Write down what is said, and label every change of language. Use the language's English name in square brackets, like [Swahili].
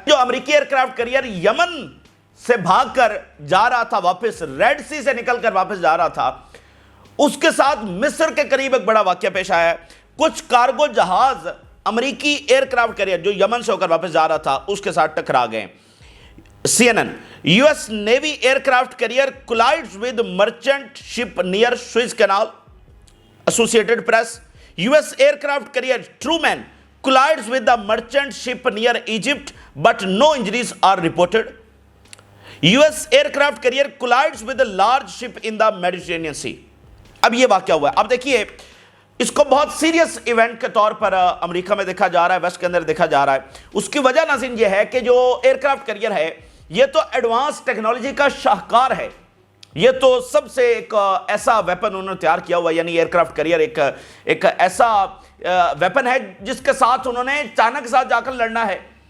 [Hindi] जो अमरीकी aircraft carrier Yemen से भागकर जा रहा था, वापस रेड सी से निकलकर वापस जा रहा था, उसके साथ मिस्र के करीब एक बड़ा वाकया पेश आया। कुछ कार्गो जहाज अमरीकी एयरक्राफ्ट करियर जो यमन से होकर वापस जा रहा था उसके साथ टकरा गए। [English] CNN, US Navy aircraft carrier collides with merchant ship near Suez Canal. Associated Press, US aircraft carrier Truman collides with the merchant ship near Egypt, but no injuries are reported. US aircraft carrier collides with a large ship in the Mediterranean Sea. [Hindi] अब ये वाकया हुआ है। अब देखिए, इसको बहुत serious event के तौर पर अमेरिका में देखा जा रहा है, वेस्ट के अंदर देखा जा रहा है। उसकी वजह नाज़रीन ये है कि जो एयरक्राफ्ट करियर है ये तो एडवांस टेक्नोलॉजी का शाहकार है। ये तो सबसे एक ऐसा वेपन उन्होंने तैयार किया हुआ, यानी एयरक्राफ्ट करियर एक ऐसा वेपन है जिसके साथ उन्होंने चाइना के साथ जाकर लड़ना है।